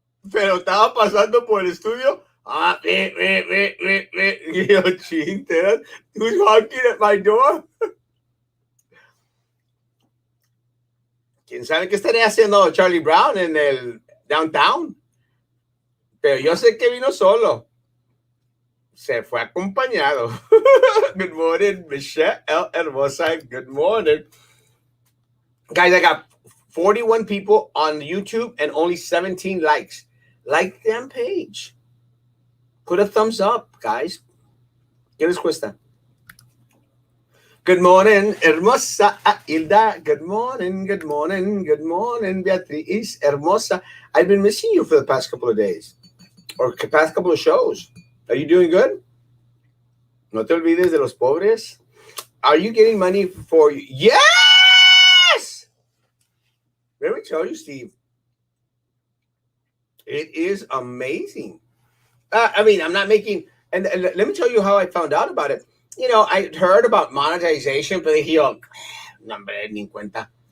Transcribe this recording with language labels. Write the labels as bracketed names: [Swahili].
[Spanish] Pero estaba pasando por el estudio. Y yo, chinteras, [English] who's honking at my door? [Spanish] ¿Quién sabe qué estaría haciendo Charlie Brown en el downtown? Pero yo sé que vino solo. Se fue acompañado. [English] Good morning, Michelle Hermosa. Good morning. Guys, I got 41 people on YouTube and only 17 likes. Like the damn page. Put a thumbs up, guys. [Spanish] ¿Qué les cuesta? [English] Good morning, Hermosa Hilda. Good morning, good morning, good morning, Beatriz Hermosa. I've been missing you for the past couple of days or past couple of shows. Are you doing good? [Spanish] No te olvides de los pobres. [English] Are you getting money for you? Yes! Let me tell you, Steve. It is amazing. I mean, I'm not making, and let me tell you how I found out about it. You know, I heard about monetization, [Spanish] pero dije yo, no, hombre, ni en cuenta.